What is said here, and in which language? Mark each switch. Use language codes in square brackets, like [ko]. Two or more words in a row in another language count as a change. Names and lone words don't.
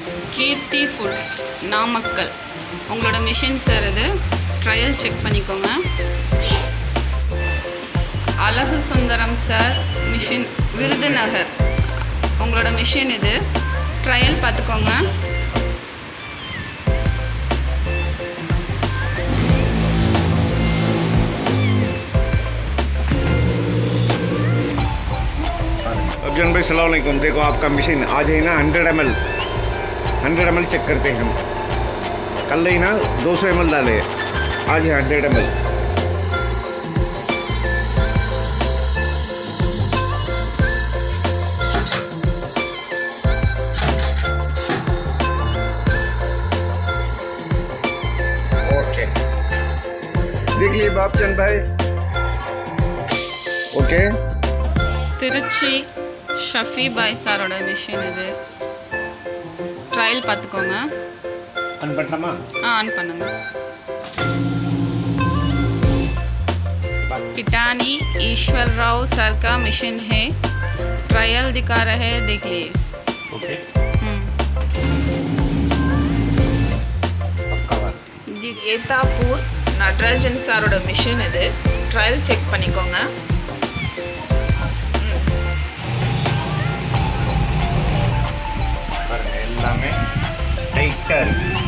[ta] கீர்த்தி ஃபுட்ஸ் நாமக்கல் உங்களோட மிஷின் சார் இது. [en] trial check [ta] பண்ணிக்கோங்க. அழகு சுந்தரம் சார் மிஷின் விருதுநகர் உங்களோட மிஷின் இது. ட்ரையல் பார்த்துக்கோங்க. [hi] अर्जुन भाई [ar] سلام عليكم. [hi] देखो आपका मशीन आज है ना 100 ml चेक करते हैं हम. कल ही ना 200 ml डाले, आज है 100 ml. ओके, देख लिए बापचंद भाई. ओके. [ta] திருச்சி ஷஃபி பாய் சாரோட மிஷின் இது. ட்ரையல் பார்த்துக்கோங்க. ஆன் பண்ணலாமா? ஆன் பண்ணுங்க. [hi] पिटानी ईश्वर राव सर का मिशन है. ट्रायल दिखा रहे हैं, देख लिए. ओके. [ta] ஏத்தாப்பூர் நடராஜன் சாரோட மிஷின் இது. [en] trial check [ta] பண்ணிக்கோங்க. எல்லாமே டைட்டாக இருக்கு.